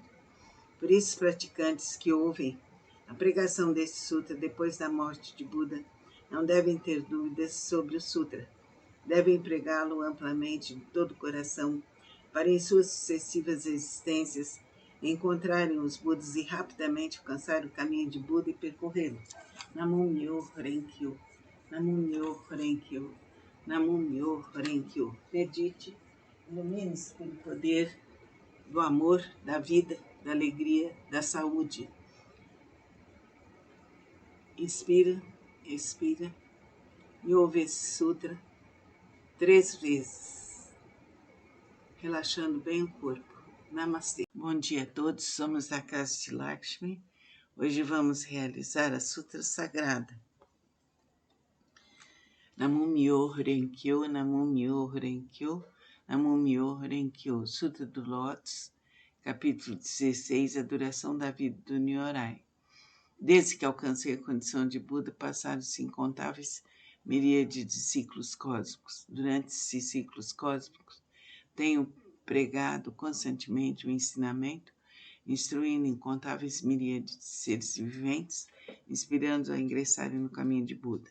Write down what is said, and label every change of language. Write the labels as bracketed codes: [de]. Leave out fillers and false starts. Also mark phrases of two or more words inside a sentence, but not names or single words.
[pt] Por isso, os praticantes que ouvem a pregação deste sutra depois da morte de Buda não devem ter dúvidas sobre o sutra. Devem pregá-lo amplamente de todo o coração, para em suas sucessivas existências encontrarem os Budas e rapidamente alcançar o caminho de Buda e percorrê-lo. [ja] 南無妙法蓮華経、南無妙法蓮華経、南無妙法蓮華経. [pt] Medite, ilumine-se pelo poder do amor, da vida, da alegria, da saúde. Inspira, expira e ouve esse sutra 3 vezes, relaxando bem o corpo. Namastê. Bom dia a todos, somos da Casa de Lakshmi. Hoje vamos realizar a Sutra Sagrada. [ja] 南無妙法蓮華経、南無妙法蓮華経、南無妙法蓮華経. [pt] Sutra do Lótus, capítulo 16, a duração da vida do Nyorai. Desde que alcancei a condição de Buda, passaram-se incontáveis miríades de ciclos cósmicos. Durante esses ciclos cósmicos, tenho pregado constantemente o ensinamento, instruindo incontáveis miríades de seres viventes, inspirando-os a ingressarem no caminho de Buda.